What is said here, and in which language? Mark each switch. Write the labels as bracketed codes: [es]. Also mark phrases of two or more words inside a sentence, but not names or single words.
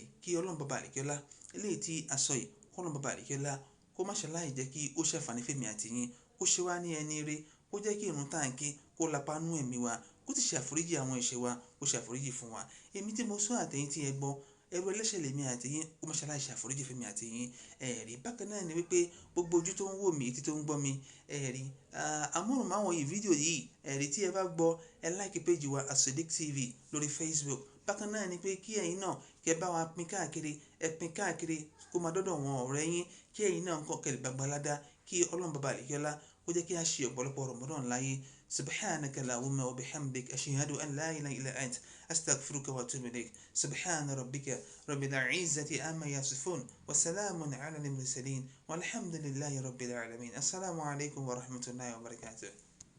[yo] Kí Ọlọ́run bá àlìkíọ́lá eléyìí tí a sọ yìí kó Ọlọ́run bá àlìkíọ́lá kó má ṣe láì jẹ́ kí ó ṣàǹfààní fèmí àti yín, kó ṣe wá ní ẹni rere, kó jẹ́ kí ìrun tá à ń kí kó lapa nú ẹ̀mí wa, kó ti ṣe àforíjì àwọn ẹ̀ṣẹ̀ wa, kó ṣe àforíjì fún wa. Èmi tí mo sọ àtẹ̀yìn tí ẹ gbọ́ ẹrú ẹlẹ́ṣẹ̀ lèmi àti yín, kó má ṣe láì ṣe àforíjì fèmí àti yín ẹ̀rí. Bákan náà ni wípé gbogbo ojú tó ń wò mí, etí tó ń gbọ́ mi ẹ̀rí. Amóhùnmáwòrán yìí fídíò yìí ẹ̀rí tí ẹ bá gbọ́ ẹ [en] like page [yo] wa As-Sodiq TV lórí Facebook. Bákan náà ni pé kí ẹ̀yin náà kẹ́ bá wa pín káàkiri, ẹ pín káàkiri kó máa dọ́dọ̀ wọn ọ̀rẹ́ yín kí ẹ̀yin náà kọ́ kẹ́lẹ̀ gbàgbàládá kí Ọlọ́run bá àlìkíọ́lá ó jẹ́ kí a ṣe ọ̀pọ̀lọpọ̀ Ramadan láyé. [ar] سبحانك اللهم وبحمدك أشهد أن لا إله إلا أنت أستغفرك وأتوب إليك. سبحان ربك رب العزة عما يصفون وسلام على المرسلين والحمد لله رب العالمين. السلام عليكم ورحمة الله وبركاته.